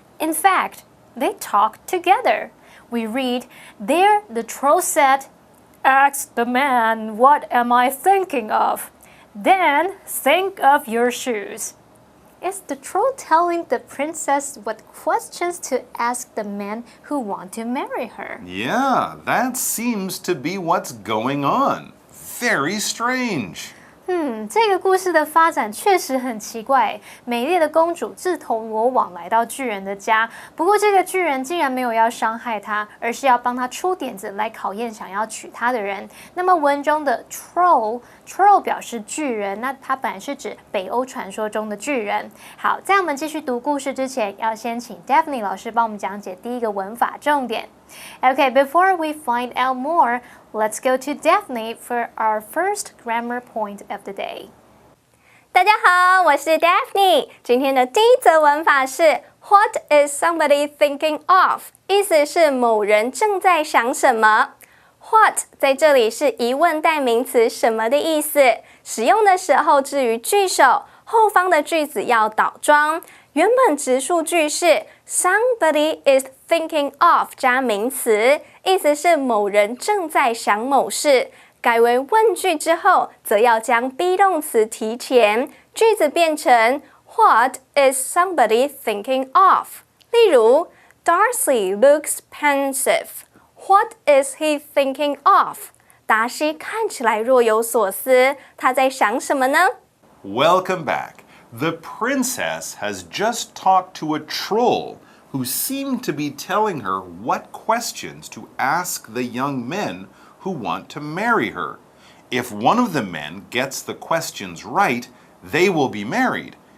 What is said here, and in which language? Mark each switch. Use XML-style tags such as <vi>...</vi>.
<en>In fact, they talk together. We read, there the troll said, "Ask the man, what am I thinking of? Then think of your shoes." Is the troll telling the princess what questions to ask the men who want to marry her? Yeah, that seems to be what's going on. Very strange.</en> <zh>这个故事的发展确实很奇怪。美丽的公主自投罗网来到巨人的家，不过这个巨人竟然没有要伤害她，而是要帮她出点子来考验想要娶她的人。那么文中的 troll 表示巨人，那它本来是指北欧传说中的巨人。好，在我们继续读故事之前，要先请 Daphne 老师帮我们讲解第一个文法重点。</zh> <en>Okay, before we find out more, let's go to Daphne for our first grammar point of the day.</en> <zh>大家好，我是 Daphne。今天的第一则文法是</zh> <en>What is somebody thinking of？</en> <zh>意思是某人正在想什么。What 在这里是疑问代名词什么的意思，使用的时候置于句首，后方的句子要倒装。原本直述句是</zh> <en>Somebody is thinking of</en> <zh>加名词，意思是某人正在想某事。改为问句之后，则要将 be 动词提前，句子变成</zh> <en>What is somebody thinking of？例如 Darcy looks pensive. What is he thinking of？</en> <zh>达西看起来若有所思，他在想什么呢？</zh> <en>Welcome back. The princess has just talked to a troll who seemed to be telling her what questions to ask the young men who want to marry her. If one of the men gets the questions right, they will be married.</en>